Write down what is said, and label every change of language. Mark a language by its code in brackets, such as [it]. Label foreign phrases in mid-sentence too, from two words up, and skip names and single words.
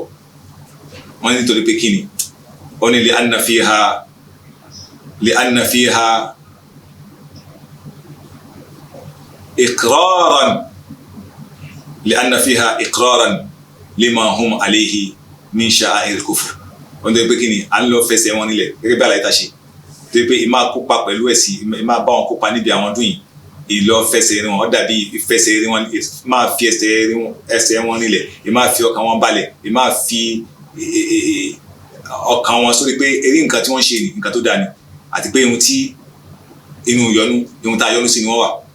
[yo] Wọ́n ní nítorí pé kí ni? Wọ́n ní [ar] لأن فيها إقرارا لأن فيها إقرارا لما هم عليه من شعائر الكفر. [yo] wọ́n tó yẹ pé kí ni à ń lọ fẹsẹ̀ wọn nílẹ̀ gẹ́gẹ́ bí àlàyé tá a ṣe tó yẹ pé ìmáa kópa pẹ̀lú ẹ̀sìn, ìmáa bá wọn kópa níbi àwọn ọdún yìí, ìlọ fẹsẹ̀ wọn ó dàbí ìfẹsẹ̀ wọn, máa fi ẹsẹ̀ wọn nílẹ̀, ìmáa fi ọkàn wọn balẹ̀, ìmáa fi ọkàn wọn sórí pé eré nǹkan tí wọ́n ṣe ni nǹkan tó dáa ni, àti pé ohun tí ohun tá a yọnu sí ni wọ́n wà.